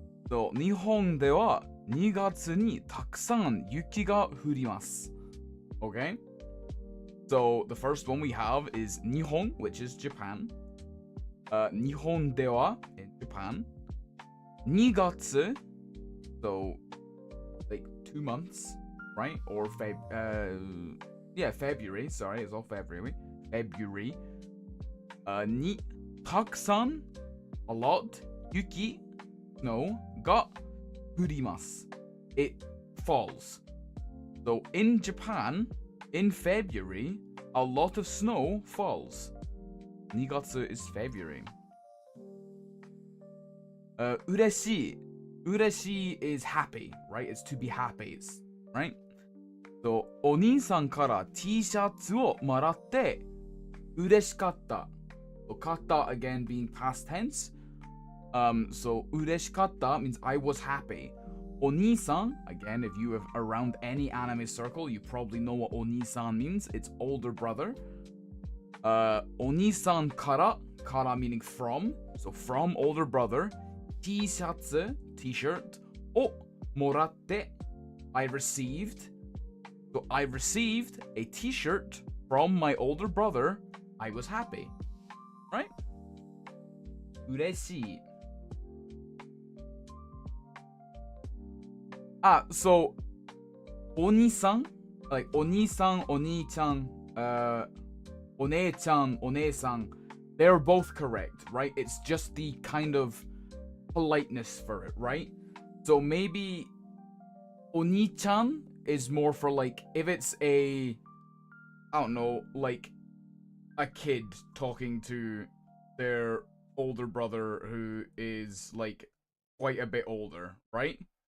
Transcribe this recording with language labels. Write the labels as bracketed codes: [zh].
[ja] So, 日本では2月にたくさん雪が降ります. [en] Okay? So, the first one we have is 日本, which is Japan. [ja] 日本では [en] in Japan. 2月, so like 2 months, right? Or February, sorry, it's all February. February. に [ja] takusan, [en] a lot, [ja] yuki, [en] snow, [ja] ga furimasu. [en] It falls. So in Japan, in February, a lot of snow falls. 2月 is February. [ja] 嬉しい. [en] 嬉しい is happy, right? It's to be happy, right? [ja] So お兄さんから T シャツをもらって嬉しかった. [en] So 買った again being past tense. So [ja] 嬉しかった [en] means I was happy. お兄さん, again, if you have around any anime circle, you probably know what お兄さん means. It's older brother. [ja] お兄さんから [en] meaning from. So from older brother. T シャツ t-shirt [ja] をもらって [en] I received. So I received a t-shirt from my older brother. I was happy. Right? [ja] 嬉しい. [en] So お兄さん like [ja] お兄さん、お兄ちゃん、お姉ちゃん、お姉さん [en] they're both correct, right? It's just the kind of politeness for it, right? So maybe お兄ちゃん is more for like if it's I don't know, like a kid talking to their older brother who is like quite a bit older, right?